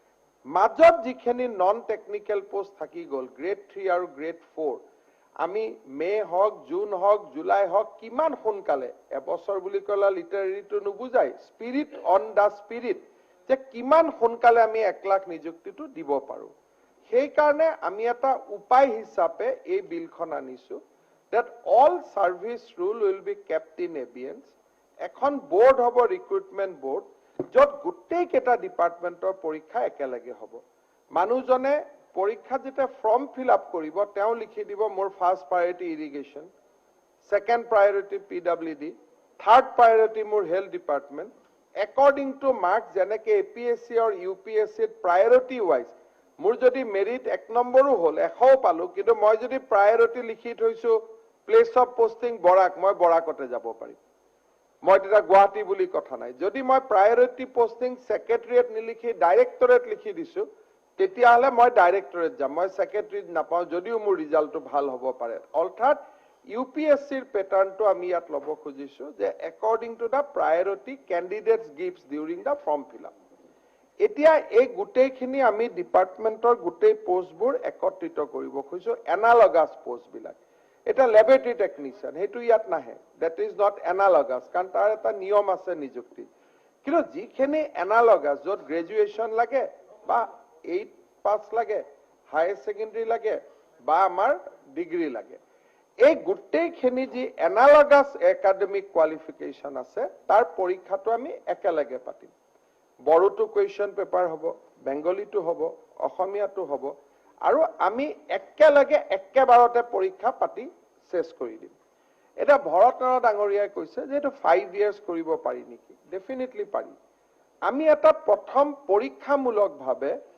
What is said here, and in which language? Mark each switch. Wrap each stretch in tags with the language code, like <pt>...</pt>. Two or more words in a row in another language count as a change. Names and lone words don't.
<as>মাজত যিখিনি</as> <en>non technical post</en> <as>থাকি গল গ্ৰেড 3 আৰু গ্ৰেড 4 আমি মে হক জুন হক জুলাই হক কিমান সোনকালে এবছৰ বুলি কলা লিটাৰেৰীটো নুবুজাই</as> <en>spirit on the spirit</en> <as>যে কিমান সোনকালে আমি 1 লাখ নিযুক্তিটো দিব পাৰো সেই কাৰণে আমি এটা উপায় হিচাপে এই বিলখন আনিছো</as> <en>that all service rule will be kept in abeyance</en> <as>এখন board হব</as> <en>recruitment board</en> <as>যত গুটেই কেটা ডিপাৰ্টমেন্টৰ পৰীক্ষা একেলগে হ'ব মানুহজনে পৰীক্ষা যেতে</as> <en>form fill up</en> <as>কৰিব তেওঁ লিখি দিব মোৰ</as> <en>first priority irrigation second priority PWD third priority</en> <as>মোৰ</as> <en>health department according to marks</en> <as>যেনেকে এপিএসসি আৰু ইউপিএসসি</as> <en>priority wise</en> <as>মোৰ যদি মেৰিট 1 নম্বৰো হল 100 পালো কিন্তু মই যদি প্ৰায়োৰিটি লিখি থৈছো</as> <en>place of posting</en> <as>বৰাক মই বৰাকতে যাব পাৰিম মই এটা গুৱাহাটী বুলি কথা নাই যদি মই</as> <en>priority posting secretariat</en> <as>নিলিখি ডাইৰেক্টৰেট লিখি দিছো তেতিয়া হলে মই ডাইৰেক্টৰেট যাম মই সেক্ৰেটাৰিত নাপাও যদিও মোৰ ৰিজাল্টটো ভাল হ'ব পাৰে অৰ্থাৎ ইউপিএসসিৰ প্যাটাৰ্নটো আমি ইয়াত লব খুজিছো যে</as> <en>according to the priority candidates gives during the form fill up</en> <as>এতিয়া এই গুটেইখিনি আমি ডিপাৰ্টমেন্টৰ গুটেই পোষ্টবোৰ একত্ৰিত কৰিব খুজিছো</as> <en>analogous post</en> <as>বিলাক এটা</as> <en>laboratory technician</en> <as>হেতু ইয়াত নাহে</as> <en>that is not analogous</en> <as>কাৰণ তাৰ এটা নিয়ম আছে নিযুক্তি কিন্তু যিখিনি এনালগাস যত গ্ৰেজুৱেচন লাগে বা 8 পাস লাগে</as> <en>higher secondary</en> <as>লাগে বা আমাৰ ডিগ্ৰী লাগে এই গুটেইখিনি যি</as> <en>analogous academic qualification</en> <as>আছে তাৰ পৰীক্ষাটো আমি একেলগে পাতিম বড়োটো</as> <en>question paper</en> <as>হ'ব বেংগলীটো হ'ব অসমীয়াটো হ'ব আৰু আমি একেলগে একেবাৰতে পৰীক্ষা পাতি শেষ কৰি দিম এটা ভৰতনাৰায়ণ ডাঙৰীয়াই কৈছে যে এটো 5 ইয়াৰ্স কৰিব পাৰি নেকি ডেফিনেটলি পাৰি আমি এটা প্ৰথম পৰীক্ষামূলকভাৱে</as>